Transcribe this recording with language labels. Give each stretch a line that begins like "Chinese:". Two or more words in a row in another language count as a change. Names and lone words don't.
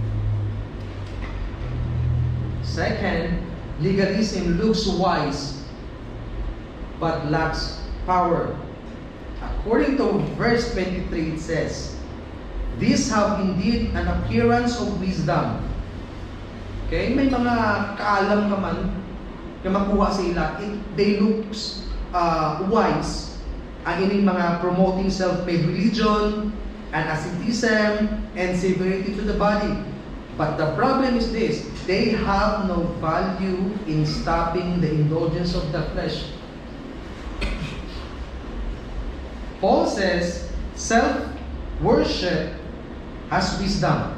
English: Second, legalism looks wise but lacks power. According to verse 23, it says, these have indeed an appearance of wisdom. Okay?
Hiligaynon: May mga kaalam ka man na makuha sila.
English: They look wise.
Hiligaynon: Ang ining mga
English: promoting self-made religion, and asceticism, and severity to the body. But the problem is this, they have no value in stopping the indulgence of the flesh. Paul says, self-worship has wisdom.